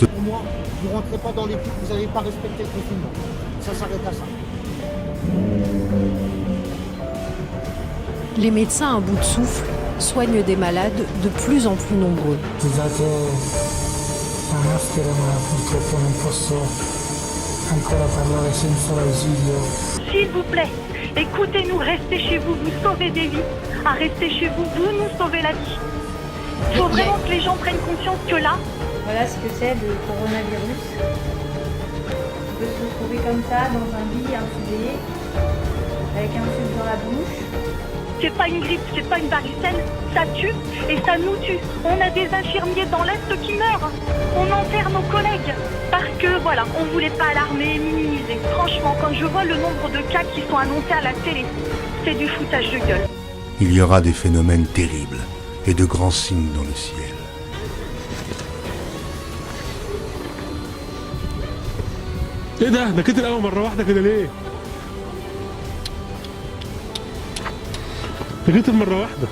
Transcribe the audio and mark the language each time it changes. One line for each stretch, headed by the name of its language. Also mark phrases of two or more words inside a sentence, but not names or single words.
French: Pour moi, vous ne rentrez pas dans l'équipe, vous n'avez pas respecté le confinement. Ça s'arrête à ça. Les médecins à bout de souffle soignent des malades de plus en plus nombreux.
Italian: Scusate la maschera, ma purtroppo non posso ancora parlare senza l'ausilio.
French: S'il vous plaît, écoutez-nous, restez chez vous, vous sauvez des vies. À rester chez vous, vous nous sauvez la vie. Il faut vraiment que les gens prennent conscience que là... Voilà ce que c'est le coronavirus. On peut se retrouver comme ça, dans un lit infusé, avec un tube dans la bouche. C'est pas une grippe, c'est pas une varicelle, ça tue et ça nous tue. On a des infirmiers dans l'Est qui meurent. On enterre nos collègues parce que, voilà, on voulait pas alarmer, minimiser. Franchement, quand je vois le nombre de cas qui sont annoncés à la télé, c'est du foutage de gueule. Il y aura des phénomènes terribles et de grands signes dans le ciel.
Arabic: ايه ده كتر قوي مره واحده كده ليه؟ ده كتر مره واحده.